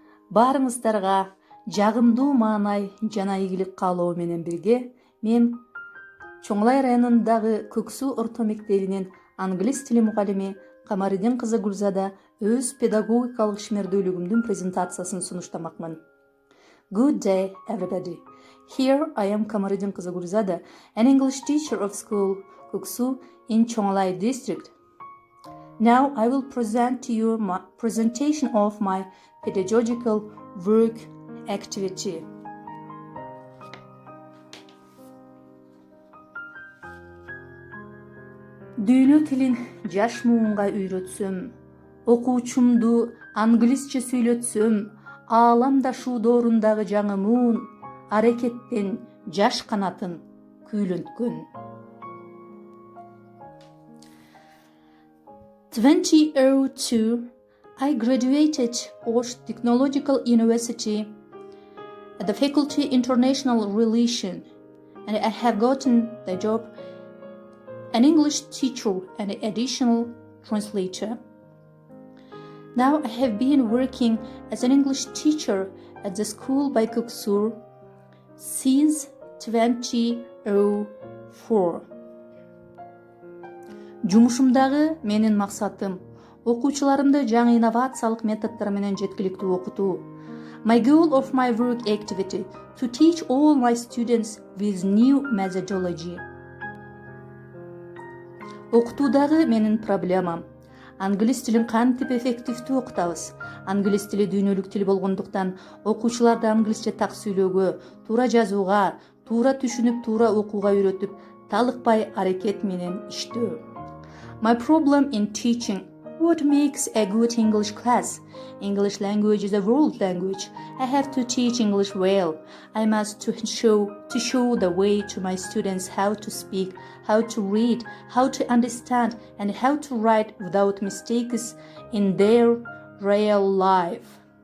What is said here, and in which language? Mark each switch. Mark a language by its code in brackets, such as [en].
[ky] Барыңыздарга жагымдуу маанай жана ийгилик каалоо менен бирге мен Чоңлай районундагы Көксүү орто мектебинин англис тили мугалими Камаридин кызы Гулзада өз педагогикалык ишмердүүлүгүмдүн презентациясын сунуштамакмын. [en] Good day, everybody. Here I am Kamaridin kızı Gulzada, an English teacher of school Көксүү in Чоңлай district. Now I will present to you my presentation of my pedagogical work activity. [ky] Дүйнө тилин жаш муунга үйрөтсөм, окуучумду англисче сүйлөтсөм, ааламдашуу доорундагы жаңы муун аракеттен жаш канатын күүлөнткөн. [en] 2002, I graduated Osh Technological University at the Faculty International Relation, and I have gotten the job an English teacher and additional translator. Now I have been working as an English teacher at the school by Көксүү since 2004. [ky] Жумушумдагы менин максатым окуучуларымды жаңы инновациялык методдор менен жеткиликтүү окутуу. [en] My goal of my work activity to teach all my students with new methodology. [ky] Окутуудагы менин проблемам англис тилин кантип эффективдүү окутабыз. Англис тили дүйнөлүк тил болгондуктан окуучуларды англисче так сүйлөөгө, туура жазууга, туура түшүнүп, туура окууга үйрөтүп, талыкпай аракет менен иштөө. [en] My problem in teaching. What makes a good English class? English language is a world language. I have to teach English well. I must show the way to my students how to speak, how to read, how to understand, and how to write without mistakes in their real life.